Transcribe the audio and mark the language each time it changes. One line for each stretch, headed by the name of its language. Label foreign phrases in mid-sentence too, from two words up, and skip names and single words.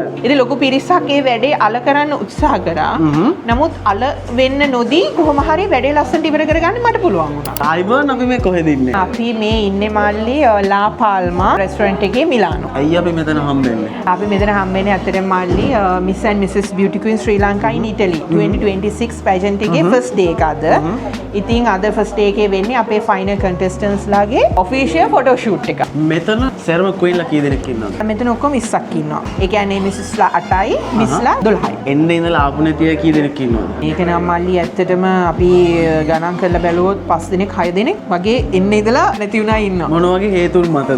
Sinhala: ඉතින් ලොකු පිරිසක් ඒ වැඩේ අල කරන්න උත්සාහ කරා. නමුත් අල වෙන්න නොදී කොහොම හරි වැඩේ ලස්සනට ඉවර කරගන්න මට පුළුවන් වුණා. ආයිබෝන් අපි මේ කොහෙද ඉන්නේ? අපි මේ ඉන්නේ මල්ලි ලා පාල්මා රෙස්ටොරන්ට් එකේ මිලානෝ. අයිය අපි මෙතන හම්බෙන්නේ. අපි මෙතන හම්බෙන්නේ ඇත්තටම මල්ලි Miss and Mrs Beauty Queen Sri Lanka in Italy 2026 pageant එකේ
English: first day
Sinhala: එක අද. ඉතින් අද
English: first day
Sinhala: එකේ වෙන්නේ අපේ
English: final contestants
Sinhala: ලාගේ
English: official photo shoot
Sinhala: එක. මෙතන සර්ම queen ලා කී දෙනෙක් ඉන්නවද? මෙතන ඔක්කොම 20ක් ඉන්නවා. ඒ කියන්නේ Mrs ලා 8යි, Miss ලා 12යි. එන්න ඉඳලා ආපු නැතිය කී දෙනෙක් ඉන්නවද? මේක නම් මල්ලි ඇත්තටම අපි ගණන් කරලා බැලුවොත් 5 දෙනෙක් 6 දෙනෙක් වගේ එන්න ඉඳලා නැති වුණා ඉන්නවා. මොන වගේ හේතුන් මතද?